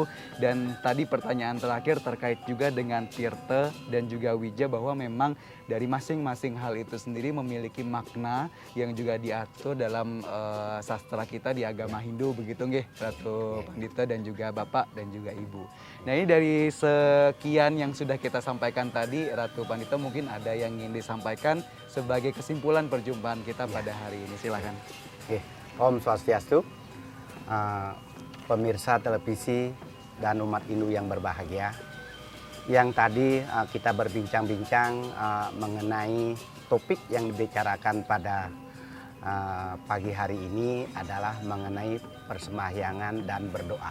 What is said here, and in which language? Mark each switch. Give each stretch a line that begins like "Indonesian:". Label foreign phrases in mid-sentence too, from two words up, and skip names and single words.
Indonesian: Dan tadi pertanyaan terakhir terkait juga dengan Tirta dan juga Wija, bahwa memang dari masing-masing hal itu sendiri memiliki makna yang juga diatur dalam sastra kita di agama Hindu, begitu nggih Ratu Pandito dan juga Bapak dan juga Ibu. Nah ini dari sekian yang sudah kita sampaikan tadi, Ratu Pandito mungkin ada yang ingin disampaikan sebagai kesimpulan perjumpaan kita pada hari ini, silakan.
Sanskrit: Om Swastiastu,
Indonesian: pemirsa televisi dan umat Hindu yang berbahagia. Yang tadi kita berbincang-bincang mengenai topik yang dibicarakan pada pagi hari ini adalah mengenai persembahyangan dan berdoa.